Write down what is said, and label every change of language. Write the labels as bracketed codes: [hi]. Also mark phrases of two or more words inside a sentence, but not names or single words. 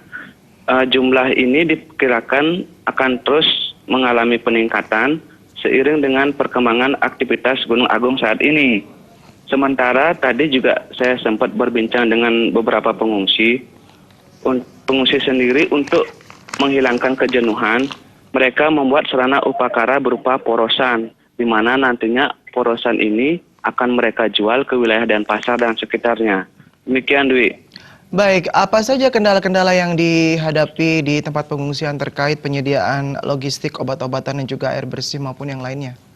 [id] Jumlah ini diperkirakan akan terus mengalami peningkatan seiring dengan perkembangan aktivitas Gunung Agung saat ini. Sementara tadi juga saya sempat berbincang dengan beberapa pengungsi. Pengungsi sendiri untuk menghilangkan kejenuhan, mereka membuat sarana upakara berupa porosan, di mana nantinya porosan ini akan mereka jual ke wilayah Denpasar dan sekitarnya. Demikian, Dwi. Baik, apa saja kendala-kendala yang dihadapi di tempat pengungsian terkait penyediaan logistik, obat-obatan, dan juga air bersih maupun yang lainnya?